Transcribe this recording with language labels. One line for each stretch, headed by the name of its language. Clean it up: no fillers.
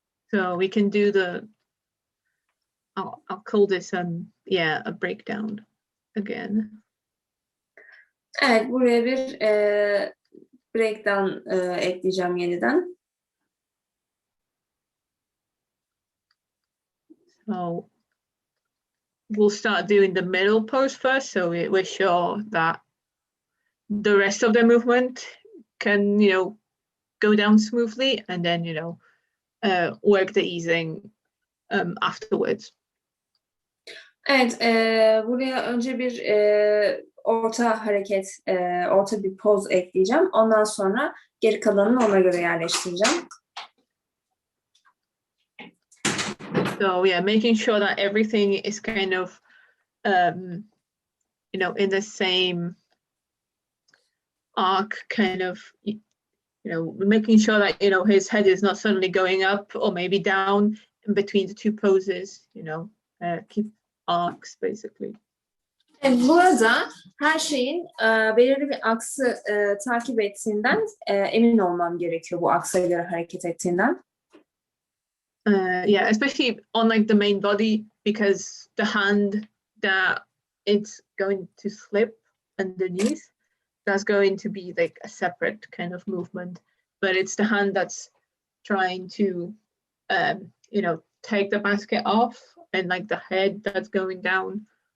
English: So we can do I'll call this a breakdown again.
Turkish: Evet, buraya bir breakdown ekleyeceğim yeniden.
English: So we'll start doing the middle pose first, so we're sure that the rest of the movement can, go down smoothly, and then, work the easing afterwards.
Turkish: Evet, buraya önce bir orta hareket, orta bir poz ekleyeceğim. Ondan sonra geri kalanını ona göre yerleştireceğim.
English: So yeah, making sure that everything is kind of, in the same arc, kind of, making sure that, his head is not suddenly going up or maybe down in between the two poses, keep arcs basically.
Turkish: Burada her şeyin belirli bir aksı takip ettiğinden emin olmam gerekiyor, bu aksa göre hareket ettiğinden.
English: Yeah, especially on like the main body, because the hand that it's going to slip underneath, that's going to be like a separate kind of movement, but it's the hand that's trying to take the basket off, and like the head that's going down.